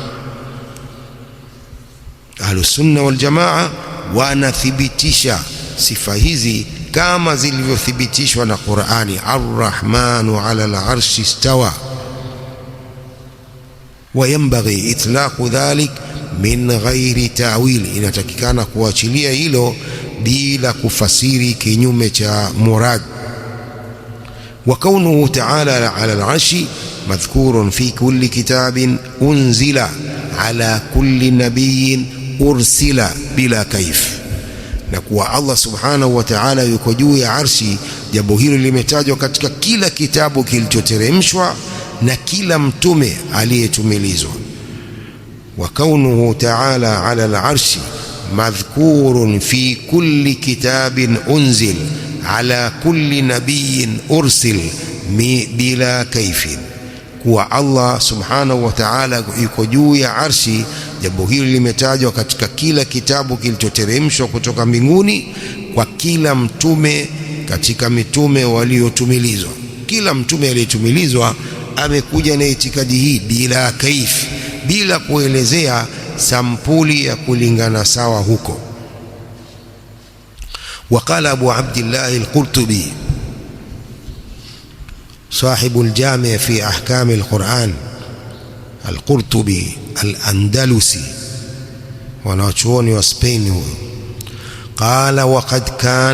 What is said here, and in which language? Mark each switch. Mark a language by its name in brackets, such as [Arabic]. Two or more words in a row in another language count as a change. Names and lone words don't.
[Swahili] Ahlusunna wal Jamaa wanathibitisha sifa hizi kama zilivyothibitishwa na Qur'ani. [Arabic] الرحمن على العرش استوى وينبغي إطلاق ذلك من غير تأويل, [Swahili] inatakikana kuachilia hilo bila kufasiri kinyume cha murad. [Arabic] وكونه تعالى على العرش مذكور في كل كتاب أنزل على كل نبي أرسل بلا كيف, [Swahili] na kuwa [Arabic] الله سبحانه وتعالى [Swahili] yuko juu ya arshi, jambo hilo limetajwa katika kila kitabu kilichoteremshwa na kila mtume aliyetumilizwa. [Arabic] وكونه تعالى على العرش مذكور في كل كتاب أنزل على كل نبي أرسل بلا كيف, [Swahili] kuwa [Arabic] الله سبحانه وتعالى [Swahili] yuko juu ya arshi, jambo hili limetajwa katika kila kitabu kilichoteremshwa kutoka mbinguni kwa kila mtume katika mitume waliotumilizwa. Kila mtume aliyetumilizwa amekuja na itikadi hii [Arabic] بلا كيف, [Swahili] bila kuelezea sampuli ya kulingana sawa huko. [Arabic] وقال أبو عبد الله القرطبي صاحب الجامع في أحكام القرآن، القرطبي الأندلسي ونوچوني وسبيني، قال وقد كان